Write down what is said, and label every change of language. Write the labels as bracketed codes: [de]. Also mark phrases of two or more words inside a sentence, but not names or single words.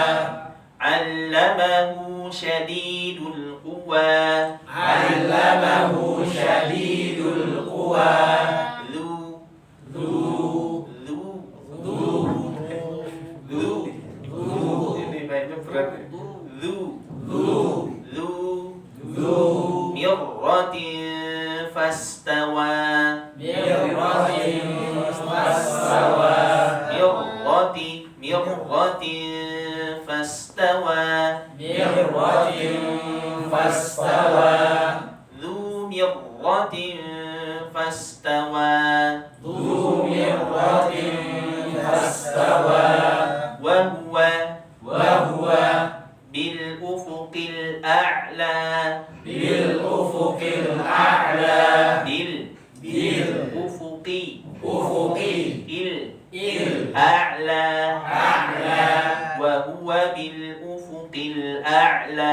[ar] علمه شديد القوى. علمه شديد القوى. [id] Ini kayaknya berat. [ar] مرة فاستوى. مرة فاستوى. مرة فاستوى. مرة فاستوى. ذو مرة فاستوى. ذو مرة فاستوى. وهو بالأفق الأعلى. بالأفق الأعلى. بالأفق الأعلى. وهو بالأفق الأعلى.